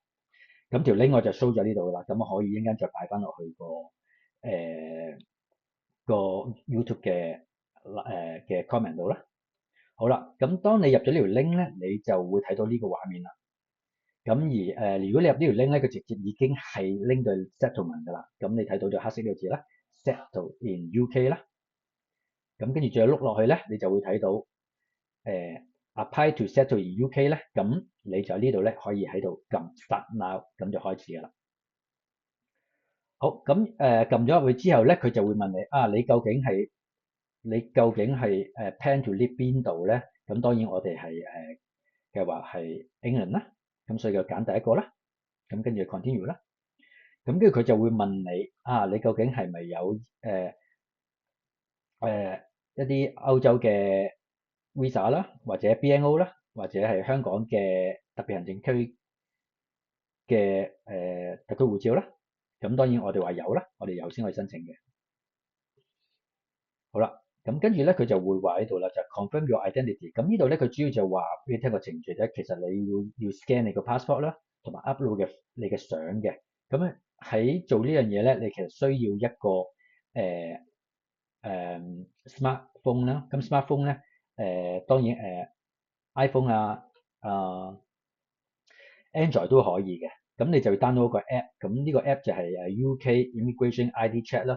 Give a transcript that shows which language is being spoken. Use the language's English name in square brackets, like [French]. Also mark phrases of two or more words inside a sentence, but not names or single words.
[Cantonese] 咁條 link 我就 show 咗呢度啦，咁我可以一陣間再擺翻落去個 YouTube 嘅 comment 度啦。好啦，咁當你入咗呢條 link 咧，你就會睇到呢個畫面啦。咁而如果你入呢條 link 咧，佢直接已經係拎到 settlement 噶啦。咁你睇到咗黑色呢個字啦 ， [English] settle in UK [Cantonese] 啦。咁跟住再碌落去咧，你就會睇到 [English] apply to settle in UK [Cantonese] 咧。咁你就呢度咧可以喺度撳 [English] start now， [Cantonese] 咁就開始噶啦。好，咁撳咗入去之後咧，佢就會問你你究竟係 [English] plan to live [Cantonese] 邊度咧？咁當然我哋係嘅話係 England 啦，咁所以就揀第一個啦，咁跟住 continue 啦，咁跟住佢就會問你你究竟係咪有誒一啲歐洲嘅 visa 啦，或者 BNO 啦，或者係香港嘅特別行政區嘅特區護照啦，咁當然我哋話有啦，我哋有先可以申請嘅。好啦，咁跟住咧佢就會話喺度啦，就係 [English] confirm your identity。 [Cantonese] 咁呢度咧佢主要就話俾你聽個程序啫，其實你要 scan 你個 passport 啦，同埋 upload 你嘅相嘅。咁咧喺做呢樣嘢咧，你其實需要一個smartphone 啦。咁 smartphone 咧當然iPhone Android 都可以嘅，咁你就要 download 個 app，咁呢個 app 就係 UK Immigration ID Check 啦。